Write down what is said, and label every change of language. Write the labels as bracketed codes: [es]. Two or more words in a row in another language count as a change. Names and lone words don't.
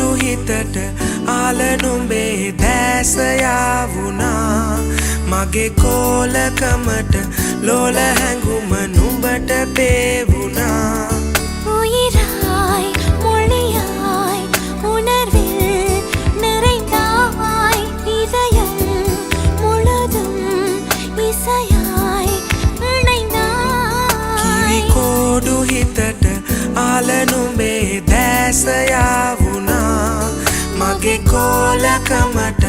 [si] හිතට ආලනුඹේ දැස යාවුණා මගේ කෝලකමට ලෝල හැඟුම නුඹට පේවුණා [ta] உயிராய் மொழியாய் உணர்வில் நிறைந்தாய் இதயம் முழுதும் இசையாய் இணைந்தாய் [si] කිරිකෝඩු හිතට ආලනුඹේ දැස යාවුණා මගේ කෝලකමට